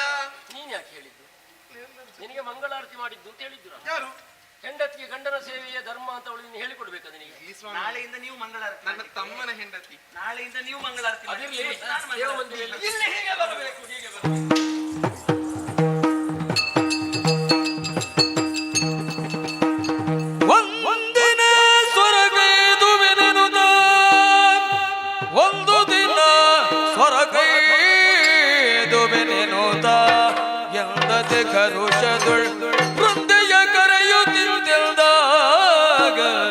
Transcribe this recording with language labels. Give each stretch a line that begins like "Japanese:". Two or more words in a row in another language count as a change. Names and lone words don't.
Kannada: ನೀನ್ ಯಾಕೆ ಹೇಳಿದ್ದು? ನಿನಗೆ ಮಂಗಳಾರತಿ ಮಾಡಿದ್ದು ಅಂತ ಹೇಳಿದ್ದು ನಾನು. ಯಾರು? ಹೆಂಡತಿಗೆ ಗಂಡನ ಸೇವೆಯ ಧರ್ಮ ಅಂತ ಅವಳು ನೀನು ಹೇಳಿಕೊಡ್ಬೇಕು ನಿನಗೆ. ಈ ಸ್ವಾಮಿ, ನಾಳೆಯಿಂದ ನೀವು ಮಂಗಳಾರತಿ ನನ್ನ ಮಾಡಿ. ತಮ್ಮನ ಹೆಂಡತಿ. ನಾಳೆಯಿಂದ ನೀವು ಮಂಗಳಾರತಿ ಮಾಡಿ. ಅದಿರ್ಲಿ, ನಾನು ಮಂಗಳಾರತಿ. ದೇವ ಮಂದಿರದಲ್ಲಿ ಇಲ್ಲಿ ಹೀಗೆ ಬರಬೇಕು, ಹೀಗೆ ಬರಬೇಕು. ಒಂದಿನ ಸ್ವರಗೈದು ಬೆನೆನುದ ಒಂದು ದಿನ ಸ್ವರಗೈದು ಬೆನೆನುದ ಎಂದದೆ ಕರುಷದುಳ್ ವೃಂದೆಯ ಕರೆಯುತ್ತಿಲ್ದಾಗ